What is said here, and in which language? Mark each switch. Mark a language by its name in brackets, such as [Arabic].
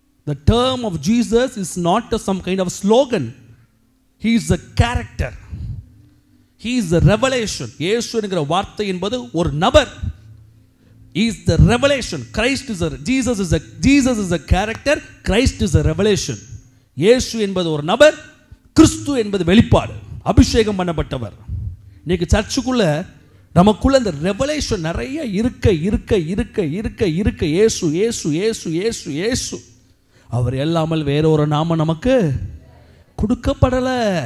[English] The term of Jesus is not some kind of slogan. He is a character. He is a revelation. [Tamil] இயேசு என்கிற வார்த்தை என்பது ஒரு நபர். [English] He is the revelation. Christ is a Jesus is a character. Christ is a revelation. [Tamil] இயேசு என்பது ஒரு நபர், கிறிஸ்து என்பது வெளிப்பாடு, அபிஷேகம் பண்ணப்பட்டவர். இன்னைக்கு சர்ச்சுக்குள்ள நமக்குள்ள இந்த ரெவலேஷன் நிறைய இருக்க இருக்க இருக்க இருக்க இருக்க இயேசு இயேசு இயேசு இயேசு இயேசு அவர் இல்லாமல் வேற ஒரு நாமம் நமக்கு கொடுக்கப்படலை.